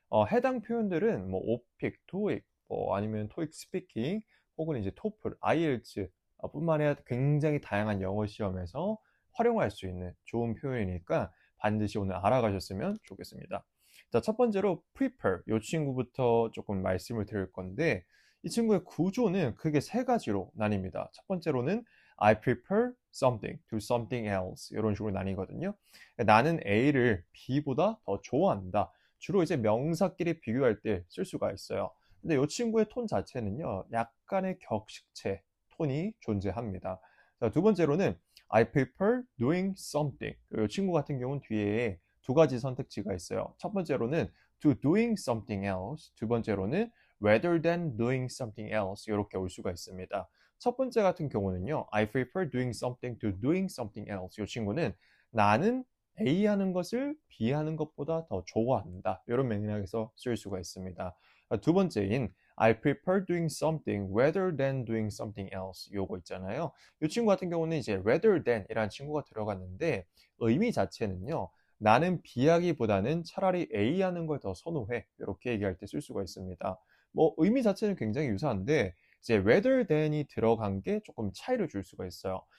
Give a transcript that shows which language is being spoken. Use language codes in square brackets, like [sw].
[ko] 해당 표현들은 뭐 오픽, 토익, 아니면 토익 스피킹 혹은 이제 토플, IELTS 뿐만 아니라 굉장히 다양한 영어 시험에서 활용할 수 있는 좋은 표현이니까 반드시 오늘 알아가셨으면 좋겠습니다. 자, 첫 번째로 prepare 이 친구부터 조금 말씀을 드릴 건데, 이 친구의 구조는 크게 세 가지로 나뉩니다. 첫 번째로는 [en] I prepare something to something else [ko] 이런 식으로 나뉘거든요. 나는 A를 B보다 더 좋아한다. 주로 이제 명사끼리 비교할 때 쓸 수가 있어요. 근데 이 친구의 톤 자체는요, 약간의 격식체 톤이 존재합니다. 자, 두 번째로는 [en] I prefer doing something. [ko] 이 친구 같은 경우는 뒤에 두 가지 선택지가 있어요. 첫 번째로는 [en] to doing something else. [ko] 두 번째로는 [en] rather than doing something else. [ko] 이렇게 올 수가 있습니다. 첫 번째 같은 경우는요, [en] I prefer doing something to doing something else. [ko] 이 친구는 나는 A 하는 것을 B 하는 것보다 더 좋아한다. 이런 맥락에서 쓸 수가 있습니다. 두 번째인 [en] I prefer doing something rather than doing something else [ko] 요거 있잖아요. 이 친구 같은 경우는 이제 rather than 이라는 친구가 들어갔는데 의미 자체는요. 나는 B하기보다는 차라리 A 하는 걸 더 선호해. 이렇게 얘기할 때 쓸 수가 있습니다. 뭐 의미 자체는 굉장히 유사한데 이제 rather than이 들어간 게 조금 차이를 줄 수가 있어요.